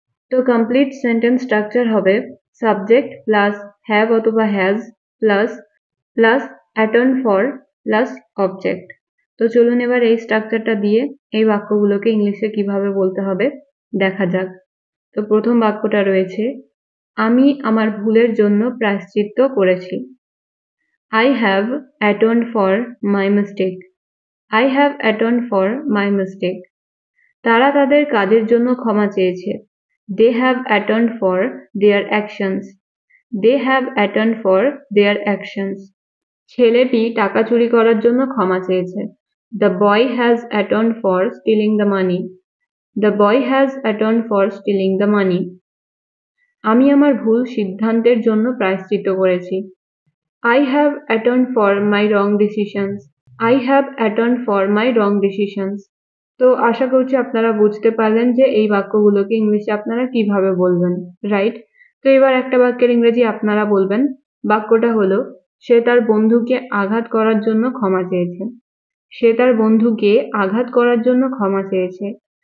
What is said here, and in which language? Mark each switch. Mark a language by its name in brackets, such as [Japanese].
[Bangla] তো complete sentence structure হবে subject plus have অথবা has plus plus অ্যাটন্ড for plus object. তো চলুন এবার এই স্ট্রাকচারটা দিয়ে এই বাক্যগুলোকে ইংলিশে কিভাবে বলতে হবে দেখা যাক। তো প্রথম বাক্যটা রয়েছে, আমি আমার ভুলের জন্য প্রায়শ্চিত্ত করেছি। [English] I have atoned for my mistake. I have atoned for my mistake. [Bangla] তারা তাদের কাজের জন্য ক্ষমা চেয়েছে। [English] They have atoned for their actions. They have atoned for their actions. [Bangla] ছেলেটি টাকা চুরি করার জন্য ক্ষমা চেয়েছে। [English] The boy has atoned for stealing the money. The boy has atoned for stealing the money. [Bangla] আমি আমার ভুল সিদ্ধান্তের জন্য প্রায়শ্চিত্ত করেছি। [English] I have atoned for my wrong decisions. I have atoned for my wrong decisions. [Bangla] তো আশা করছি আপনারা বুঝতে পারলেন যে এই বাক্যগুলোকে ইংলিশে আপনারা কিভাবে বলবেন, রাইট? তো এবার একটা বাক্যের ইংরেজি আপনারা বলবেন। বাক্যটা হলো, সে তার বন্ধুকে আঘাত করার জন্য ক্ষমা চেয়েছে। সে তার বন্ধুকে আঘাত করার জন্য ক্ষমা চেয়েছে।